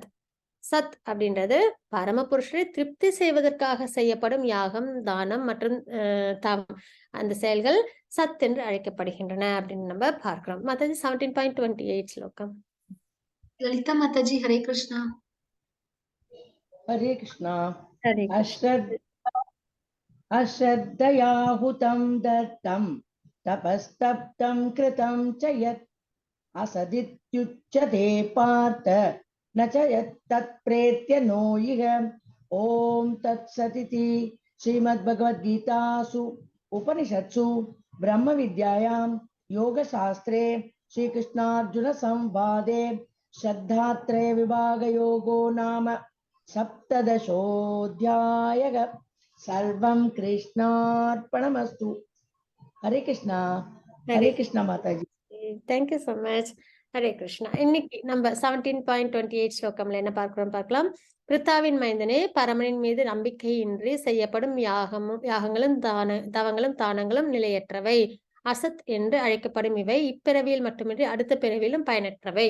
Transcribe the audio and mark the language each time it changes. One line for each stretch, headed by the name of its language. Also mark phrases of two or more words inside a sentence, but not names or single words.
Tamil: சத் அப்படின்றது பரமபுருஷரை திருப்தி செய்வதற்காக செய்யப்படும் யாகம், தானம் மற்றும் தவம் அந்த செயல்கள் சத் என்று அழைக்கப்படுகின்றன அப்படின்னு நம்ம பார்க்கிறோம். மாதாஜி 17.28 ஸ்லோகம். லலிதா மாதாஜி. ஹரே கிருஷ்ணா.
Sanskrit: हरे कृष्णा।
Tamil: ஹரே
Sanskrit: अश्रद्धयाहुतं दत्तं तपस्तप्तं कृतं च यत् असदित्युच्यते पार्थ न च यत्तत्प्रेत्य नो इह। ॐ तत्सदिति श्रीमद्भगवद्गीतासु उपनिषत्सु ब्रह्मविद्यायां योगशास्त्रे श्रीकृष्णार्जुनसंवादे श्रद्धात्रय विभागयोगो नाम सप्तदशोऽध्यायः। सर्वं कृष्णार्पणमस्तु।
Hindi: हरे कृष्णा। हरे कृष्णा माताजी।
English: thank you so much.
Tamil: ஹரே கிருஷ்ணா. இன்னைக்கு நம்ம 17.28 ஸ்லோகம்ல என்ன பார்க்கலாம். பிரித்தாவின் மைந்தனே, பரமனின் மீது நம்பிக்கையின்றி செய்யப்படும் யாகங்களும் தவங்களும் தானங்களும் நிலையற்றவை, அசத் என்று அழைக்கப்படும் இவை இப்பிறவியில் மட்டுமின்றி அடுத்த பிறவியிலும் பயனற்றவை.